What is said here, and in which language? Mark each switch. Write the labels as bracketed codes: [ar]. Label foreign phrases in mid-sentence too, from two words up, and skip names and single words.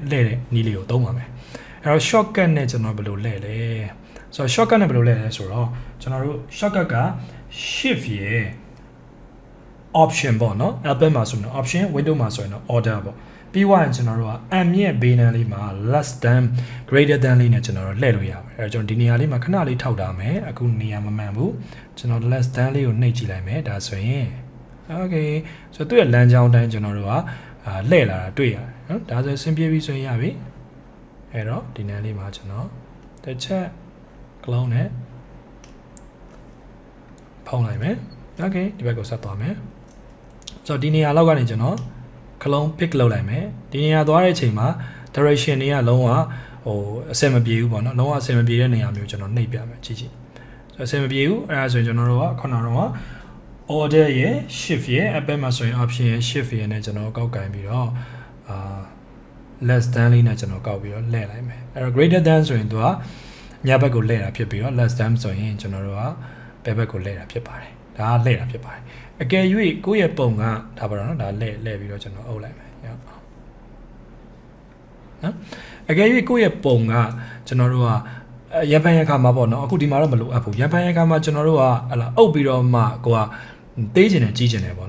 [my] လှည့်တဲ့နီးလေးကိုသုံးပါမယ်အဲ့တော့ shortcut နဲ့ကျွန်တော်ဘယ်လိုလှည့်လဲဆိုတော့ shortcut နဲ့ဘယ်လိုလှည့်လဲဆိုတော့ကျွန်တော်တို့ shortcut က shift ရဲ့ option ပေါ့နော် album မှာဆိုရင် option window မှာဆိုရင် order ပေါ့ပြီးွားရင်ကျွန်တော်တို့က m ရဲ့ဘေးနံလေးမှာ [en] less than greater than [my] လေးနဲ့ကျွန်တော်တို့လှည့်လို့ရပါတယ်အဲကျွန်တော်ဒီနေရာလေးမှာခဏလေးထောက်ထားမယ်အခုနေရာမမှန်ဘူးကျွန်တော် [en] less than [my] လေးကိုနှိပ်ကြည့်လိုက်မယ်ဒါဆိုရင် okay ဆိုတော့သူ့ရဲ့လမ်းကြောင်းတိုင်းကျွန်တော်တို့ကလှည့်လာတာတွေ့ရတယ်နော်ဒါဆိုဆင်ပြေပြီဆိုရင်ရပြီအဲ့တော့ဒီနံလေးမှာကျွန်တော်တစ်ချက် clone နဲ့ ဖုံးလိုက်မယ် okay ဒီဘက်ကိုဆက်သွားမယ်ဆိုတော့ဒီနေရာလောက်ကနေကျွန်တော်ခလုံး pick လုပ်လိုက်မယ်ဒီနေရာသွားတဲ့အချိန်မှာ direction တွေကလုံးဝဟိုအဆင်မ ပြေဘူးပေါ့နော်လုံးဝအဆင်မပြေတဲ့နေရာမျိုးကျွန်တော်နှိပ်ပြမယ်ကြည့်ဆိုအဆင်မပြေဘူးအဲ့ဒါဆိုရင်ကျွန်တော်တို့ကခုနကတော့ order ရဲ့ shift ရဲ့ app မှာဆိုရင် option ရဲ့ shift ရဲ့နဲ့ကျွန်တော်ကောက်ကင်ပြီးတော့ [en] less than [my] လေးနဲ့ကျွန်တော်ကောက်ပြီးတော့လှည့်လိုက်မယ်အဲ့တော့ [en] greater than [my] ဆိုရင်သူကညဘက်ကိုလှည့်တာဖြစ်ပြီးတော့ [en] less than [my] ဆိုရင်ကျွန်တော်တို့ကဘယ်ဘက်ကိုလှည့်တာဖြစ်ပါတယ်ဒါကလှည့်တာဖြစ်ပါတယ်အကယ်၍ကိုယ့်ရဲ့ပုံကဒါပါတော့နော်ဒါလှည့်ပြီးတော့ကျွန်တော်အုပ်လိုက်မယ်နော် အကယ်၍ကိုယ့်ရဲ့ပုံကကျွန်တော်တို့ကရန်ဖန်ရခါမှာပေါ့နော်အခုဒီမှာတော့မလိုအပ်ဘူးရန်ဖန်ရခါမှာကျွန်တော်တို့ကဟလာအုပ်ပြီးတော့မှကိုကသေးချင်တယ်ကြီးချင်တယ်ပေါ့